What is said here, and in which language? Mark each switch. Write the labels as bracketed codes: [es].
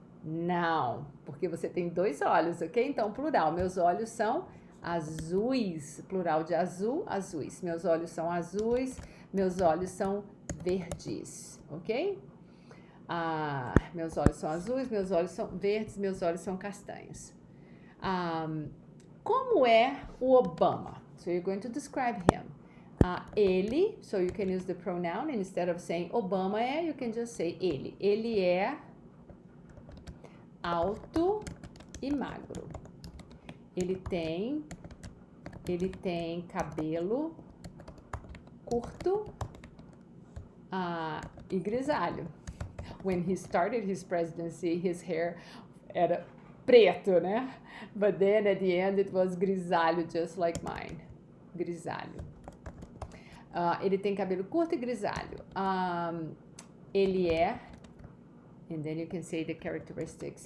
[pt] Não, porque você tem dois olhos, ok? Então, plural, meus olhos são azuis. Plural de azul, azuis. Meus olhos são azuis, meus olhos são verdes, ok? Meus olhos são azuis, meus olhos são verdes, meus olhos são castanhos. Como é o Obama? [en] So you're going to describe him. Ele, so you can use the pronoun, and instead of saying Obama you can just say ele. [pt] Ele é alto e magro. Ele tem cabelo curto e grisalho. [en] When he started his presidency, his hair [pt] era preto, né? [en] But then at the end it was grisalho, just like mine. [pt] Grisalho. Ele tem cabelo curto e grisalho. Ele é, [en] and then you can say the characteristics.